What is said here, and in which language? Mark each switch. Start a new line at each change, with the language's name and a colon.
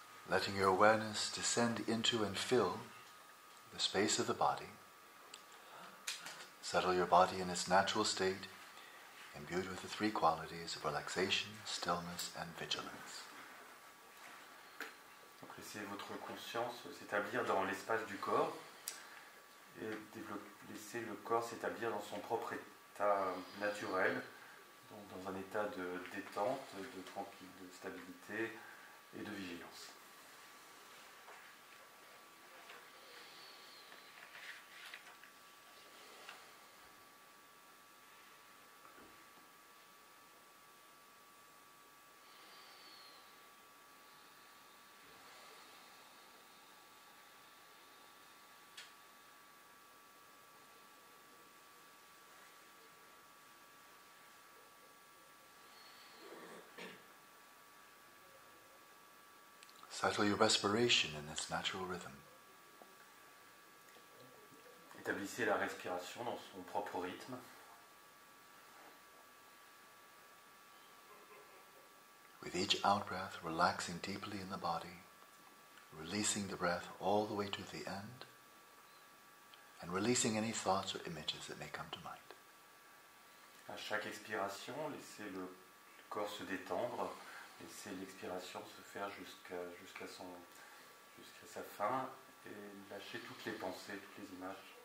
English: Letting your awareness descend into and fill the space of the body. Settle your body in its natural state, imbued with the three qualities of relaxation, stillness, and vigilance.
French: Donc laissez votre conscience s'établir dans l'espace du corps et laissez le corps s'établir dans son propre état naturel, donc dans un état de détente, de tranquillité, de stabilité et de vigilance.
English: Settle your respiration in its natural rhythm.
French: Établissez la respiration dans son propre rythme.
English: With each out-breath, relaxing deeply in the body, releasing the breath all the way to the end, and releasing any thoughts or images that may come to mind.
French: À chaque expiration, laissez le corps se détendre. Laissez l'expiration se faire jusqu'à sa fin et lâchez toutes les pensées, toutes les images.